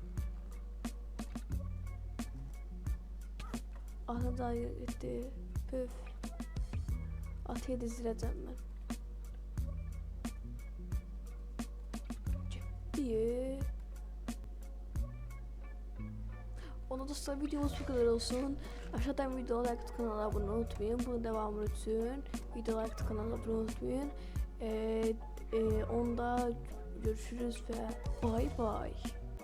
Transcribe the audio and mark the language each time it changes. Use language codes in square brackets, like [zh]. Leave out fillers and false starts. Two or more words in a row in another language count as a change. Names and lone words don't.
[az] Atı dayı getdi, pöf. Atı yedizdirəcəm mən. Getdi. [tr] Ona dostlar videomuz bu kadar olsun. Aşağıdan video like tık kanala abone unutmayın. Bunun devamı için video like tık kanala abone unutmayın. [az] Onda görüşürüz ve [en] bye bye.